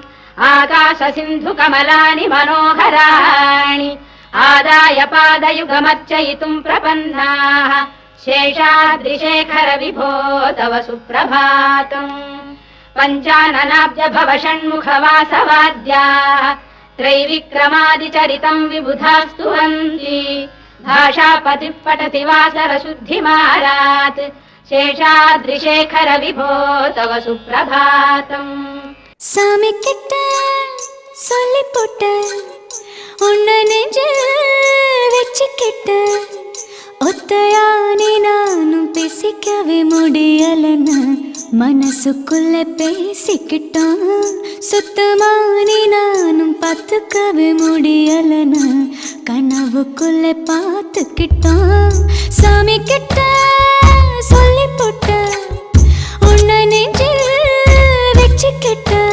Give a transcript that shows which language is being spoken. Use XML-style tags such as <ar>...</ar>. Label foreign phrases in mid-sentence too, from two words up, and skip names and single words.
<sa>आकाशसिन्धुकमलानि मनोहराणि आदाय पादयुगमर्चयितुम् प्रपन्नाः शेषाद्रिशेखर विभो तव सुप्रभातम् पञ्चाननाब्ज भव षण्मुखवासवाद्याः त्रैविक्रमादिचरितम् विबुधास्तुवन्ति भाषापतिः पठति वासरशुद्धिमारात् शेषाद्रिशेखर विभो तव सुप्रभातम्</sa> <ta>சாமி கிட்ட சொல்லி போட்ட உன்னை நெஞ்சில் வச்சுக்கிட்ட ஒத்தையானி நானும் பேசிக்கவே முடியலன்னு மனசுக்குள்ள பேசிக்கிட்டான் சுத்தமானி நானும் பார்த்துக்கவே முடியலன்னு கனவுக்குள்ள பார்த்துக்கிட்டான் சாமி கிட்ட சொல்லி போட்ட உன்னை நெஞ்சில் வச்சுக்கிட்ட</ta>